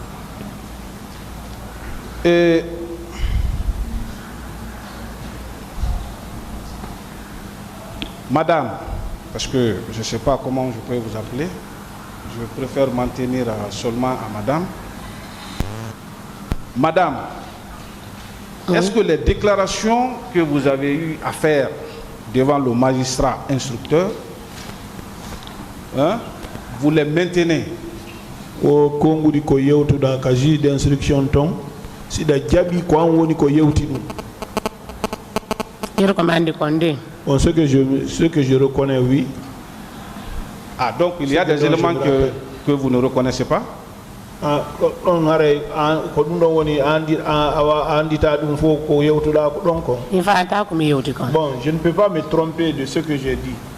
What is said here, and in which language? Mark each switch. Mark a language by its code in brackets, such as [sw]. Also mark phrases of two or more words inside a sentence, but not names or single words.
[fr] Et madame, parce que je ne sais pas comment je peux vous appeler, je préfère m'en tenir seulement à madame. Madame, est-ce que les déclarations que vous avez eu à faire devant le magistrat instructeur, vous les maintenez? [ff] O kongu di ko yewtu da ka [fr] juge d'instruction [ff] ton si da jabi ko an woni ko yewti dum. [fr] Bon, ce que je reconnais, oui. Ah, donc il y a des éléments que vous ne reconnaissez pas? On Bon, je ne peux pas me tromper de ce que j'ai dit.